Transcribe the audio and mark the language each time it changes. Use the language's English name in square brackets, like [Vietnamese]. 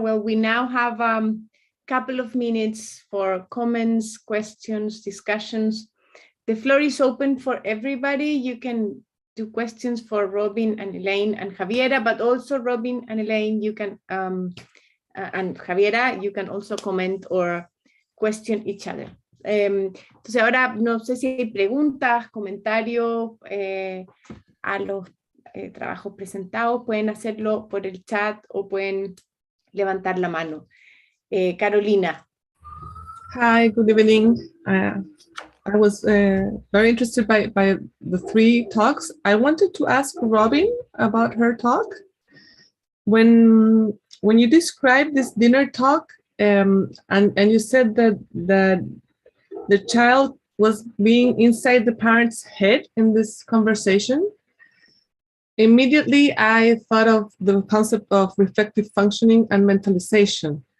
[English] Well, we now have a couple of minutes for comments, questions, discussions. The floor is open for everybody. You can do questions for Robyn and Elaine and Javiera, but also Robyn and Elaine, you can, and Javiera, you can also comment or question each other. [Spanish] Entonces ahora no sé si hay preguntas, comentarios a los trabajos presentados, pueden hacerlo por el chat o pueden levantar la mano. [English] Carolina. Hi, good evening. I was very interested by the three talks. I wanted to ask Robyn about her talk. When you described this dinner talk, and you said that the child was being inside the parent's head in this conversation, immediately I thought of the concept of reflective functioning and mentalization.